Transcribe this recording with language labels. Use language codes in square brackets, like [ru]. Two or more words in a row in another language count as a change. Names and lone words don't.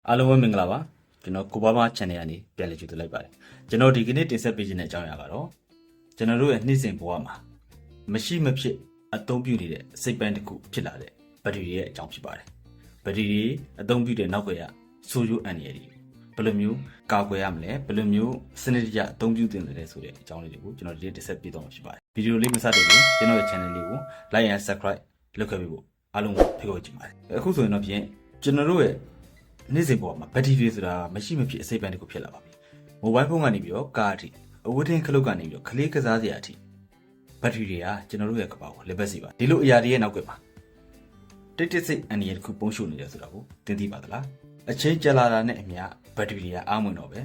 [my] အားလုံးပဲမင်္ဂလာပါကျွန်တော်ကိုဘာဘာ channel ကနေပြန်လည်ကြိုဆိုလိုက်ပါတယ်ကျွန်တော်ဒီကနေ့တင်ဆက်ပေးခြင်းတဲ့အကြောင်းအရာကတော့ကျွန်တော်တို့ရဲ့နှိမ့်စဉ်ဘဝမှာမရှိမဖြစ်အသုံးပြုနေတဲ့စိတ်ပိုင်းတစ် ခုဖြစ်လာတဲ့ဘက်ထရီရဲ့အကြောင်းဖြစ်ပါတယ်ဘက်ထရီအသုံးပြုတဲ့နောက်ကရဆိုးကျိုးအန္တရာယ်တွေဘယ်လိုမျိုးကာကွယ်ရမလဲဘယ်လိုမျိုးစနစ်တကျအသုံးပြုသင့်တယ်ဆိုတဲ့အကြောင်းလေးတွေကိုကျွန်တော်ဒီနေ့တင်ဆက်ပေးသွားမှာဖြစ်ပါတယ်ဗီဒီယိုလေးမစတဲ့ပြင်ကျွန်တော်ရဲ့ channel လေးကို [en] like and subscribe [my] လုပ်ခဲ့ပေးဖို့အားလုံးကိုဖိတ်ခေါ်ချင်ပါတယ်အခုဆိုရင်တော့ဖြင့်ကျွန်တော်တို့ရဲ့နေ့စဉ်ပေါ်မှာဘက်ထရီတွေဆိုတာမရှိမဖြစ်အစိပ်ပိုင်းတစ်ခုဖြစ်လာပါပြီ။မိုဘိုင်းဖုန်းကနေပြီးတော့ကားအထိအဝတ်ထင်းခလုတ်ကနေပြီးတော့ခလေးကစားစရာအထိဘက်ထရီတွေကကျွန်တော်တို့ရဲ့ကမ္ဘာကိုလက်ပတ်စီပါဒီလိုအရာ တွေရဲ့နောက်ကမှာတိတ်တိတ်စိတ်အန္တရာယ်တစ်ခုပုံရှုနေတယ်ဆိုတာကိုသင်သိပါသလားအချိန်ကြာလာတာနဲ့အမျှဘက်ထရီတွေကအားမဝင်တော့ပဲ